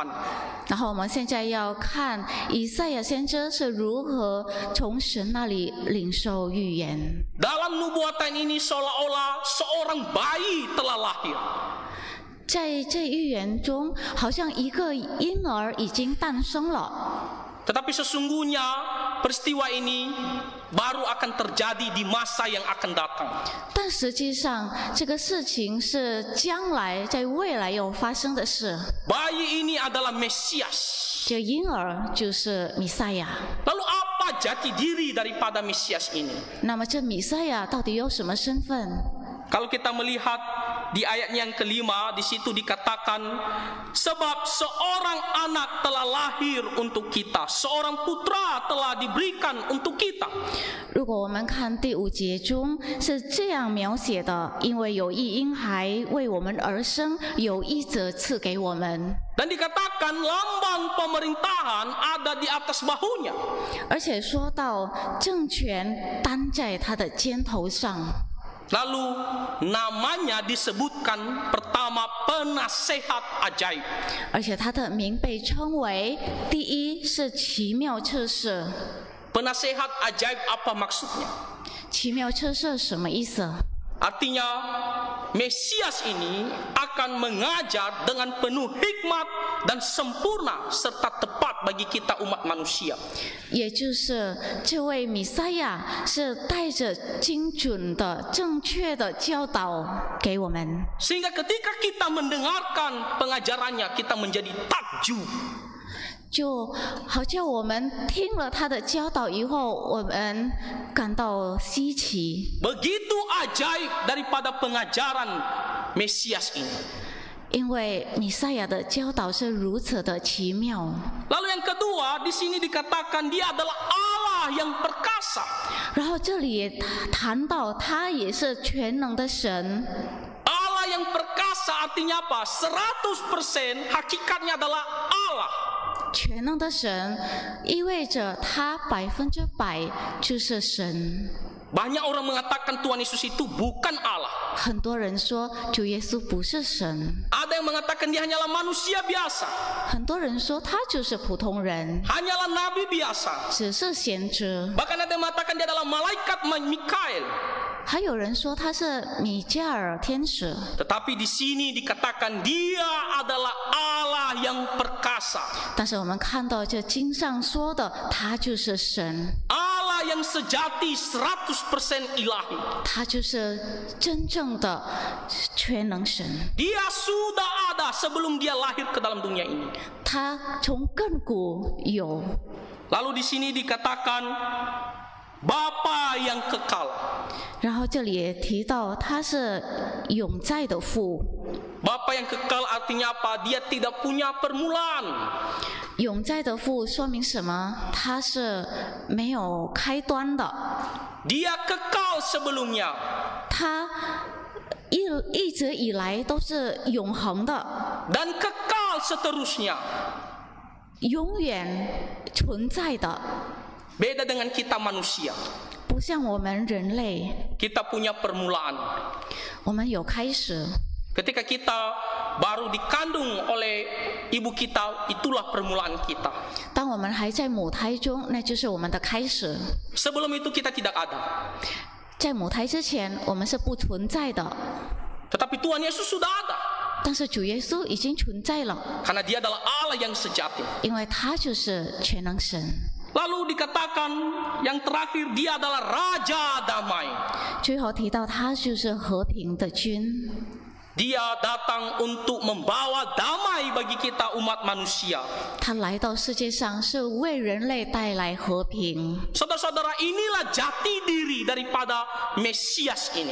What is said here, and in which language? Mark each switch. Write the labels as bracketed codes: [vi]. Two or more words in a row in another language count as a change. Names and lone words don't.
[zh] 然后我们现在要看以赛亚先知是如何从神那里领受预言。 [id] Dalam nubuatan ini seolah-olah seorang bayi telah lahir. [zh] 在这预言中，好像一个婴儿已经诞生了。 [id] Tetapi sesungguhnya peristiwa ini baru akan terjadi di masa yang akan datang. [zh] 但实际上，这个事情是将来在未来要发生的事。 [id] Bayi ini adalah Mesias. [zh] 这婴儿就是弥赛亚。 [id] Lalu apa jati diri daripada Mesias ini? [zh] 那么这弥赛亚到底有什么身份？ [id] Kalau kita melihat di ayat yang kelima, di situ dikatakan, sebab seorang anak telah lahir untuk kita, seorang putra telah diberikan untuk kita. [zh] 如果我们看第5节中是这样描写的，因为有一婴孩为我们而生，有一者赐给我们。 [id] Dan dikatakan lambang pemerintahan ada di atas bahunya. [zh] 而且说到政权担在他的肩头上。 [id] Lalu namanya disebutkan pertama penasehat ajaib. [zh] 而且他的名被称为第一是奇妙测试。 [id] Penasehat ajaib apa maksudnya? [zh] 奇妙测试什么意思？ [id] Artinya Mesias ini akan mengajar dengan penuh hikmat dan sempurna serta tepat bagi kita umat manusia. [zh] 也就是这位弥赛亚是带着精准的、正确的教导给我们， [id] Sehingga ketika kita mendengarkan pengajarannya, kita menjadi takjub. [zh] 就好像我们听了他的教导以后，我们感到稀奇。 [id] Begitu ajaib daripada pengajaran Mesias ini. [zh] 因为弥赛亚的教导是如此的奇妙。 [id] Lalu yang kedua, di sini dikatakan dia adalah Allah yang perkasa. [zh] 然后这里也谈到他也是全能的神。 [id] Allah yang perkasa artinya apa? 100% hakikatnya adalah Allah. [zh] 全能的神意味着他100%就是神。 [id] Banyak orang mengatakan Tuhan Yesus itu bukan Allah. [zh] 很多人说主耶稣不是神， [id] Ada yang mengatakan dia hanyalah manusia biasa. [zh] 很多人说他就是普通人， [id] Hanyalah nabi biasa. [zh] 只是先知， [id] Bahkan ada yang mengatakan dia adalah malaikat Mikael. [zh] 还有人说他是米迦尔天使。 [id] Tetapi di sini dikatakan dia adalah Allah yang perkasa. [zh] 但是我们看到这经上说的，他就是神， [id] Allah yang sejati 100% ilahi. [zh] 他就是真正的全能神。 [id] Dia sudah ada sebelum dia lahir ke dalam dunia ini. [zh] 他从亘古有， [id] Lalu di sini dikatakan Bapa yang kekal. [zh] 然后这里也提到他是永在的父。 [id] Bapa yang kekal artinya apa? Dia tidak punya permulaan. [zh] 永在的父说明什么？他是没有开端的， [id] Dia kekal sebelumnya. [zh] 他一直以来都是永恒的， [id] Dan kekal seterusnya. [zh] 永远存在的， [id] Beda dengan kita manusia. [zh] 不像我们人类， [id] Kita punya permulaan. [zh] 我们有开始。 [id] Ketika kita baru dikandung oleh ibu kita, itulah permulaan kita. [zh] 当我们还在母胎中，那就是我们的开始。 [id] Sebelum itu kita tidak ada. [zh] 在母胎之前，我们是不存在的， [id] Tetapi Tuhan Yesus sudah ada. [zh] 但是主耶稣已经存在了， [id] Karena dia adalah Allah yang sejati. [zh] 因为他就是全能神。 [id] Lalu dikatakan yang terakhir dia adalah Raja Damai. [zh] 最后提到他就是和平的君。 [id] Dia datang untuk membawa damai bagi kita umat manusia. [zh] 他来到世界上是为人类带来和平。 [id] Saudara-saudara, inilah jati diri daripada Mesias ini.